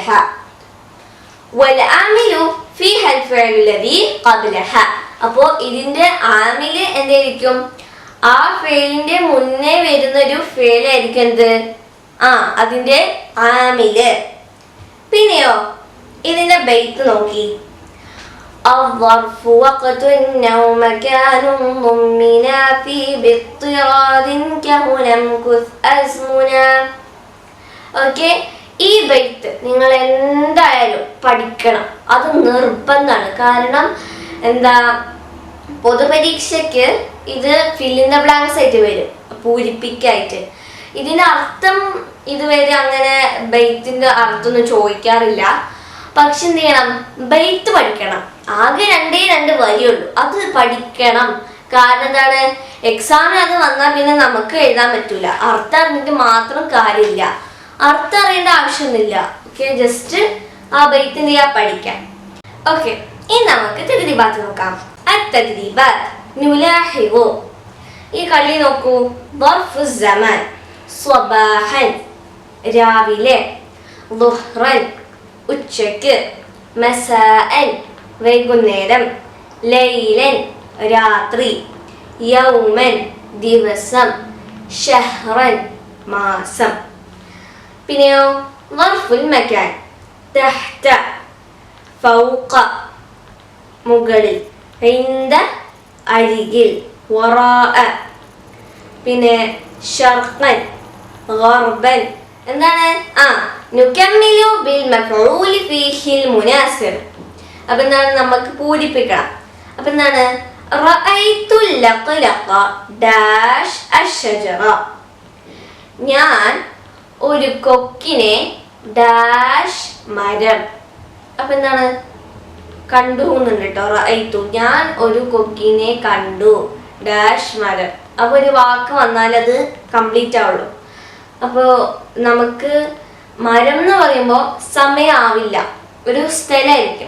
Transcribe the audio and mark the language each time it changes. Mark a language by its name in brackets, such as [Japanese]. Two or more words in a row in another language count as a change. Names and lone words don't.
[Arabic] والعامل فيه الفعل الذي قبله. [Malayalam] അപ്പോ ഇതിന്റെ ആമില് എന്തായിരിക്കും? ആ ഫേലിന്റെ മുന്നേ വരുന്ന ഒരു ഫേലായിരിക്കും എന്ത്? അതിന്റെ ആമില്. പിന്നെയോ ഇതിന്റെ ബൈത്ത് നോക്കി. [Arabic] الظرف وقت أو مكان ضمنا في باضطراد كهلم كث أزمنا. [Malayalam] ഓക്കെ. ഈ ബൈത്ത് നിങ്ങൾ എന്തായാലും പഠിക്കണം, അത് നിർബന്ധമാണ്. കാരണം എന്താ, പൊതുപരീക്ഷയ്ക്ക് ഇത് [English] fill in the blanks [Malayalam] ആയിട്ട് വരും, പൂരിപ്പിക്കായിട്ട്. ഇതിന്റെ അർത്ഥം ഇതുവരെ അങ്ങനെ ബൈത്തിന്റെ അർത്ഥമൊന്നും ചോദിക്കാറില്ല. പക്ഷെ എന്ത് ചെയ്യണം, ബൈത്ത് പഠിക്കണം. ആകെ രണ്ട് വരിയുള്ളൂ, അത് പഠിക്കണം. കാരണം എന്താണ്, എക്സാമിന് അത് വന്നാൽ പിന്നെ നമുക്ക് എഴുതാൻ പറ്റൂല. അർത്ഥം അറിഞ്ഞിട്ട് മാത്രം കാര്യമില്ല, അർത്ഥം അറിയേണ്ട ആവശ്യമൊന്നുമില്ല. ഓക്കെ, ജസ്റ്റ് ആ ബൈത്ത് എന്ത് ചെയ്യാ, പഠിക്കാം. ഓക്കെ, ഇനി നമുക്ക് തദ്രീബാത്ത് നോക്കാം. [Arabic] التدريبات نلاحظ. [Malayalam] ഈ കളി നോക്കൂ. [Arabic] ظرف الزمان صباحا രാവിലെ, ظهرا ഉച്ചയ്ക്ക്, مساء വൈകുന്നേരം, ليلا രാത്രി, يوما ദിവസം, شهرا മാസം. പിന്നെയോ ظرف المكان تحت فوق മുകളിൽ, عند അരികിൽ, وراء പിന്നെ شرقا غربا. എന്താണ്, نكمل بالمفعول فيه المناسب. [Malayalam] അപ്പൊ എന്താണ്, നമുക്ക് പൂരിപ്പിക്കണം. അപ്പൊ എന്താണ്, [Arabic] رأيت اللقلق داش الشجرة. [Malayalam] ഞാൻ ഒരു കൊക്കിനെ ഡാഷ് മരം. അപ്പൊ എന്താണ്, കണ്ടു എന്നുണ്ട് കേട്ടോ. റഅയ്തു, ഞാൻ ഒരു കൊക്കിനെ കണ്ടു, ഡാഷ് മരം. അപ്പൊ ഒരു വാക്ക് വന്നാൽ അത് കംപ്ലീറ്റ് ആവുള്ളൂ. അപ്പോൾ നമുക്ക് മരം എന്ന് പറയുമ്പോൾ സമയമാവില്ല, ഒരു സ്ഥലമായിരിക്കും.